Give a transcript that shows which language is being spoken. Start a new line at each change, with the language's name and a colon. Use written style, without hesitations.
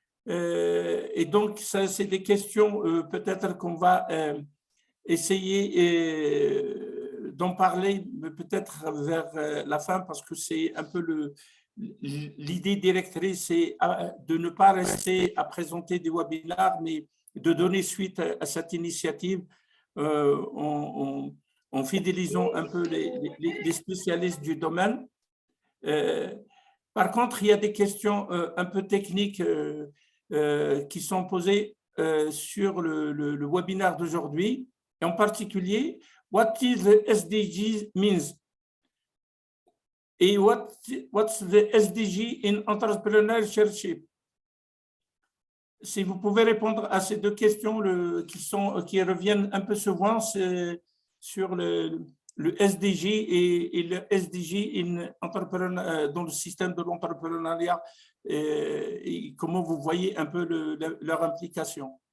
French: Et donc, ça, c'est des questions peut-être qu'on va essayer d'en parler peut-être vers la fin, parce que c'est un peu l'idée directrice, c'est de ne pas rester à présenter des webinaires, mais de donner suite à cette initiative en fidélisant un peu les spécialistes du domaine. Par contre, il y a des questions un peu techniques qui sont posées sur le webinaire d'aujourd'hui, et en particulier,
English: what is the SDGs means? Et what's the SDG in Entrepreuneurships?
French: Si vous pouvez répondre à ces 2 questions qui reviennent un peu souvent sur le SDG et le SDG dans le système de l'entrepreneuriat, et comment vous voyez un peu leur implication.